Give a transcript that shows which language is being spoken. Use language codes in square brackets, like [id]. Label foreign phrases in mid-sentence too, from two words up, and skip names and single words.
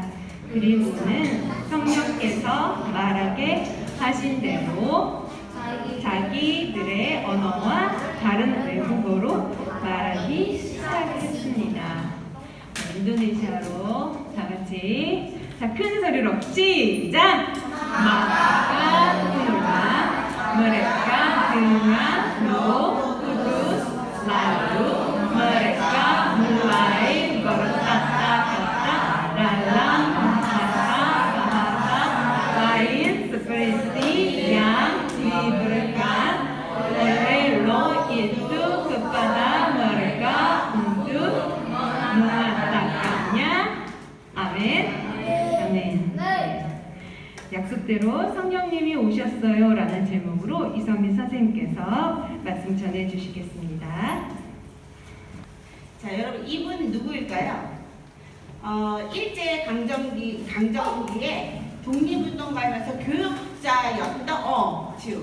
[ko] 그리고는 성령께서 말하게 하신 대로 자기들의 언어와 다른 외국어로 말하기 시작했습니다. 인도네시아로 다 같이 큰 소리로 시작! 마가 푸르마 [id] mereka dengan roh kudus lalu mereka mulai berkata-kata dalam bahasa lain seperti yang diberikan oleh roh itu kepada mereka untuk mengatakannya. [ko] 아멘. 아멘. 약속대로 성령님이 오셨어요 라는 제목으로 이선민 선생님께서 말씀 전해 주시겠습니다. 자, 여러분 이분 누구일까요? 일제 강점기에 독립운동가면서 교육자였던 지우